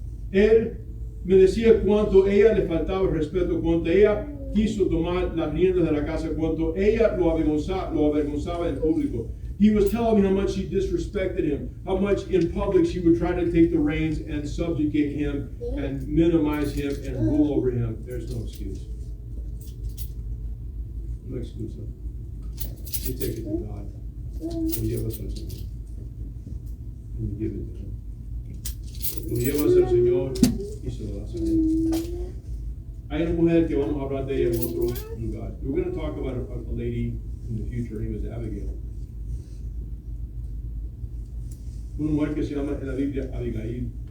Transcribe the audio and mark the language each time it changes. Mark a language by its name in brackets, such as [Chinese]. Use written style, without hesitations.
[Spanish] Él me decía cuánto ella le faltaba el respeto, cuánto ella quiso tomar las riendas de la casa, cuánto ella lo avergonzaba en público. [English] He was telling me how much she disrespected him, how much in public she would try to take the reins and subjugate him and minimize him and rule over him. There's no excuse. No excuse. You take it to God. [Spanish] Lo llevas al Señor. [English] And you give it to him. [Spanish] Lo llevas al Señor y se lo das a él. Hay una mujer que vamos a hablar de ella en otro lugar. [English] We're going to talk about a lady in the future. Her name is Abigail. [Spanish] Una mujer que se llama en la Biblia Abigail.